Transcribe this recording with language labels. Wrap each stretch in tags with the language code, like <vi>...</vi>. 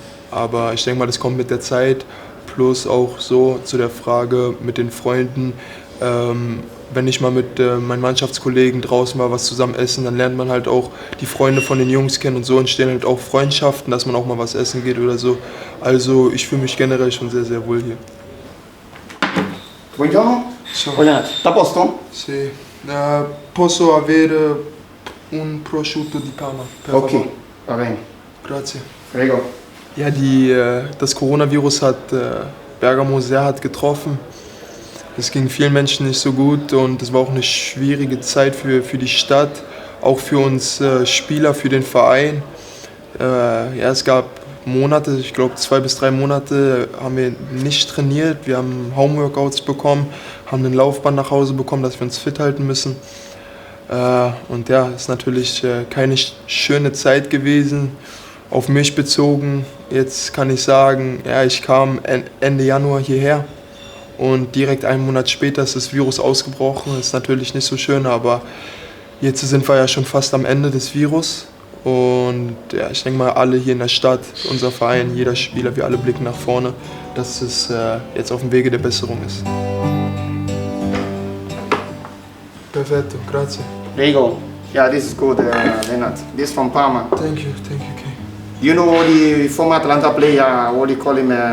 <de>Aber ich denke mal, das kommt mit der Zeit. Plus auch so zu der Frage mit den Freunden. Wenn ich mal mit meinen Mannschaftskollegen draußen mal was zusammen essen, dann lernt man halt auch die Freunde von den Jungs kennen und so entstehen halt auch Freundschaften, dass man auch mal was essen geht oder so. Also ich fühle mich generell schon sehr, sehr wohl hier.</de> <it>Buongiorno. Buongiorno. Sta a posto? Sì. Posso avere un prosciutto di Parma, per favore? Ok, va bene. Grazie. Prego.</it> <de>Ja, das Coronavirus hat Bergamo sehr hart getroffen. Es ging vielen Menschen nicht so gut und es war auch eine schwierige Zeit für die Stadt, auch für uns Spieler, für den Verein. Ja, es gab Monate, ich glaube 2 bis 3 Monate haben wir nicht trainiert. Wir haben Homeworkouts bekommen, haben ein Laufband nach Hause bekommen, dass wir uns fit halten müssen. Und ja, es ist natürlich keine schöne Zeit gewesen, auf mich bezogen. Jetzt kann ich sagen, ja, ich kam Ende Januar hierher und direkt einen Monat später ist das Virus ausgebrochen. Das ist natürlich nicht so schön, aber jetzt sind wir ja schon fast am Ende des Virus. Und ja, ich denke mal, alle hier in der Stadt, unser Verein, jeder Spieler, wir alle blicken nach vorne, dass es jetzt auf dem Wege der Besserung ist.</de> <it>Perfetto, grazie. Prego.</it> <en>Yeah, this is good, Lennart. This is from Parma. Thank you, Kay. You know the former Atalanta player, what do you call him?</en>